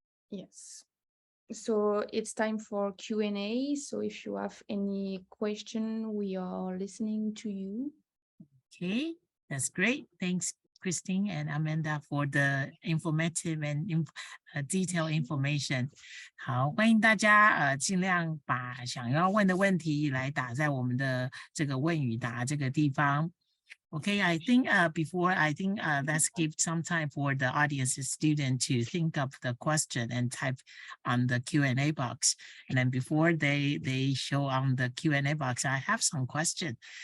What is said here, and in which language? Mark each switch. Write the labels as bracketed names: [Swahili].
[English] Yes. So it's time for Q&A. So if you have any question, we are listening to you. Okay, that's great. Thanks, Christine and Amanda, for the informative and detailed information. [Chinese] 好，欢迎大家尽量把想要问的问题来打在我们的这个问与答这个地方。 [English] Okay, I think let's give some time for the audience student to think of the question and type on the Q&A box. And then before they show on the Q&A box, I have some question.